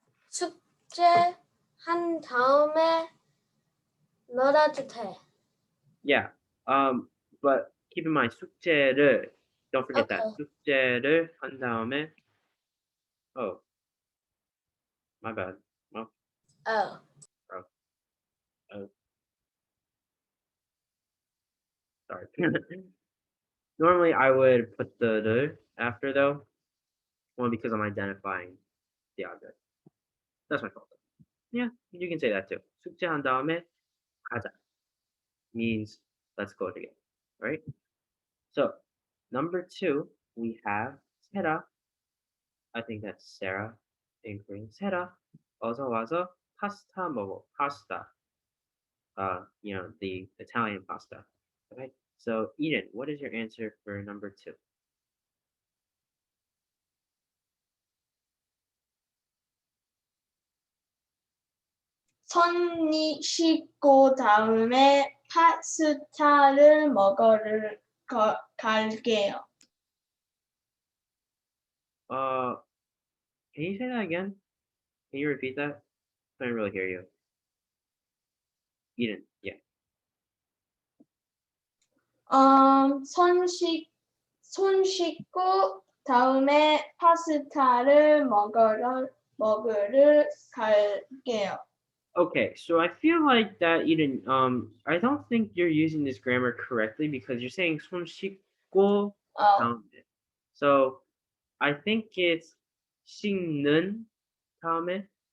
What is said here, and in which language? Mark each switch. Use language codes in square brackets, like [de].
[ko] 숙제한 다음에 놀아도 돼. [en] Yeah. But keep in mind 숙제를. Don't forget that. Okay. [ko] 숙제를 한 다음에. [en] Oh, my bad. Oh. Sorry. Normally I would put the after though, one because I'm identifying the object. That's my fault. Yeah, you can say that too. [ko] 숙제한 다음에 가자 [en] means let's go together, right? So number two, we have Sarah. I think that's Sarah in Korean. [ko] Sarah, 어서 와서 파스타 먹어. [en] Pasta. The Italian pasta. Okay. So Eden, what is your answer for number two? [ko] 손이 씻고 다음에 파스타를 먹으러 갈게요. [en] Can you say that again? Can you repeat that? I didn't really hear you. Eden, yeah. [ko] 손 씻고 다음에 파스타를 먹으러 갈게요. [en] Okay, so I feel like that Eden, I don't think you're using this grammar correctly because you're saying [ko] 손 씻고 다음에. [en] So I think it's [ko] 씻는 다음에.